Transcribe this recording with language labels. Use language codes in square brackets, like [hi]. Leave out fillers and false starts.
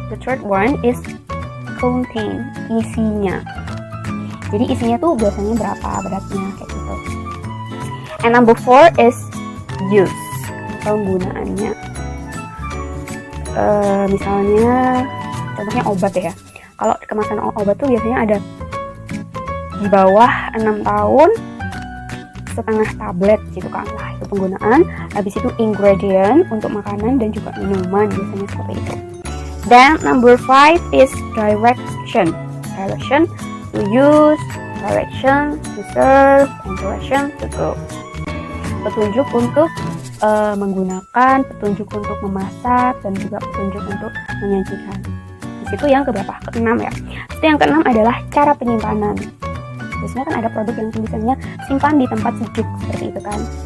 [en] The third one is contain, [id] isinya. Jadi isinya tuh biasanya berapa beratnya kayak gitu. [en] And number 4 is use, [id] penggunaannya. Misalnya contohnya obat ya. Kalau kemasan obat tuh biasanya ada di bawah 6 tahun setengah tablet gitu kan. Lah, itu penggunaan. Habis itu ingredient untuk makanan dan juga minuman, biasanya seperti itu. Dan [en] number 5 is direction. Direction to use, direction to serve, and direction to go. [id] Petunjuk untuk menggunakan, petunjuk untuk memasak, dan juga petunjuk untuk menyajikan. Di situ yang keberapa? Keenam ya. Itu yang keenam adalah cara penyimpanan. Biasanya kan ada produk yang tulisannya simpan di tempat sejuk seperti itu kan.